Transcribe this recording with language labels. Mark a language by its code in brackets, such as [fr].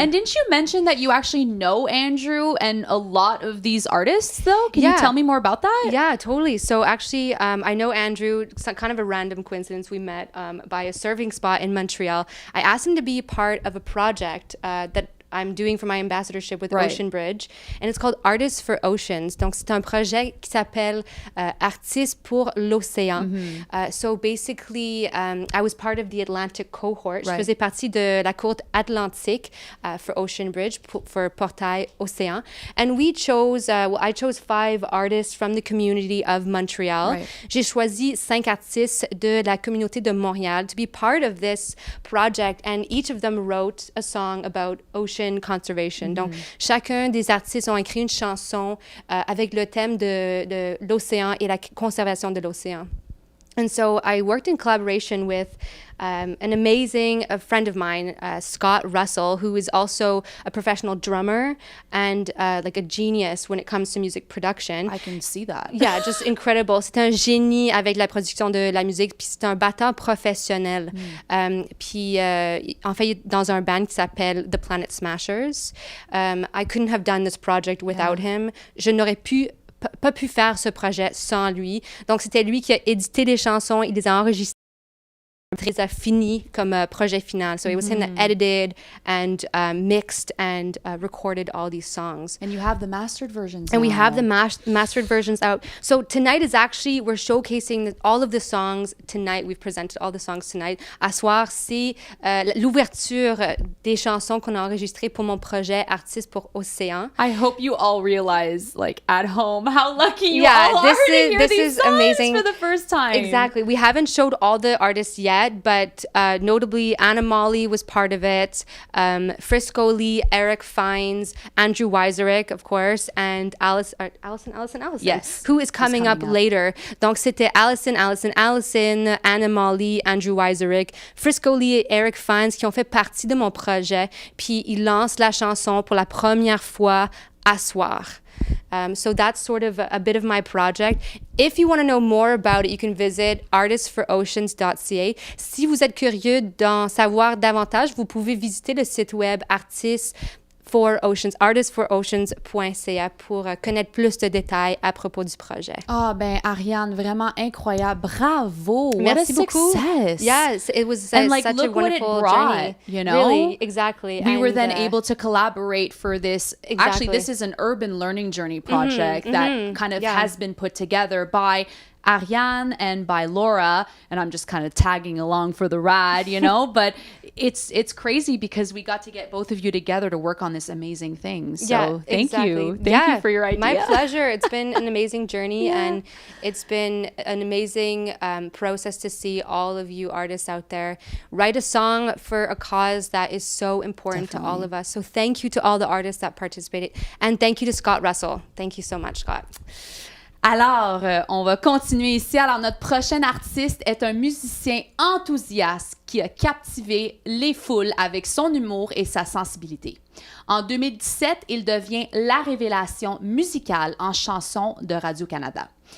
[en] And didn't you mention that you actually know Andrew and a lot of these artists, though? Can you tell me more about that? Yeah, totally. So actually, I know Andrew, it's kind of a random coincidence. We met by a surfing spot in Montreal. I asked him to be part of a project that I'm doing for my ambassadorship with Ocean Bridge, and it's called Artists for Oceans. [fr] Donc c'est un projet qui s'appelle Artistes pour l'Océan. [en] So basically, I was part of the Atlantic cohort. [fr] Je faisais partie de la cohorte Atlantique [en] for Ocean Bridge for Portail Océan, and we chose. I chose 5 artists from the community of Montreal. [fr] J'ai choisi 5 artistes de la communauté de Montréal [en] to be part of this project, and each of them wrote a song about ocean conservation. [fr] Donc, chacun des artistes ont écrit une chanson avec le thème de l'océan et la conservation de l'océan. [en] And so I worked in collaboration with an amazing friend of mine, Scott Russell, who is also a professional drummer and like a genius when it comes to music production. I can see that. Yeah, just incredible. [fr] C'est un génie avec la production de la musique, puis c'est un batteur professionnel. Puis en fait, il est dans un band qui s'appelle The Planet Smashers. [en] I couldn't have done this project without him. [fr] Je n'aurais pas pu faire ce projet sans lui. Donc, c'était lui qui a édité les chansons, il les a enregistrées très fini comme projet final. [en] So it was him that edited and mixed and recorded all these songs. And you have the mastered versions And now. we have the mastered versions out. So tonight is actually, we're showcasing all of the songs tonight. We've presented all the songs tonight. [fr] À soir, c'est l'ouverture des chansons qu'on a enregistrées pour mon projet Artistes pour Océan. [en] I hope you all realize, like, at home, how lucky you all are to hear these songs amazing. for the first time. Exactly. We haven't showed all the artists yet, but notably Anna Molly was part of it, Frisco Lee, Eric Fines, Andrew Weiserick, of course, and Allison, yes, who is coming up later. [fr] Donc c'était Allison, Anna Molly, Andrew Weiserick, Frisco Lee et Eric Fines qui ont fait partie de mon projet. Puis ils lancent la chanson pour la première fois à soir. [en] So that's sort of a bit of my project. If you want to know more about it, you can visit artistsforoceans.ca. [fr] Si vous êtes curieux d'en savoir davantage, vous pouvez visiter le site web artistsforoceans.ca pour connaître plus de détails à propos du projet. Ah, ben, Arianne, vraiment incroyable. Bravo. Merci [en] What a [fr] beaucoup. [en] Success. Yes, it was and like, such look a wonderful what it brought, journey. You know? Really, exactly. We were then able to collaborate for this. Exactly. Actually, this is an urban learning journey project that kind of has been put together by Arianne and by Laura, and I'm just kind of tagging along for the ride, you know, but it's crazy because we got to get both of you together to work on this amazing thing. So thank you for your idea. My pleasure. It's been an amazing journey and it's been an amazing process to see all of you artists out there write a song for a cause that is so important to all of us. So thank you to all the artists that participated, and thank you to Scott Russell. Thank you so much, Scott. [fr] Alors, on va continuer ici. Alors, notre prochain artiste est un musicien enthousiaste qui a captivé les foules avec son humour et sa sensibilité. En 2017, il devient la révélation musicale en chansons de Radio-Canada.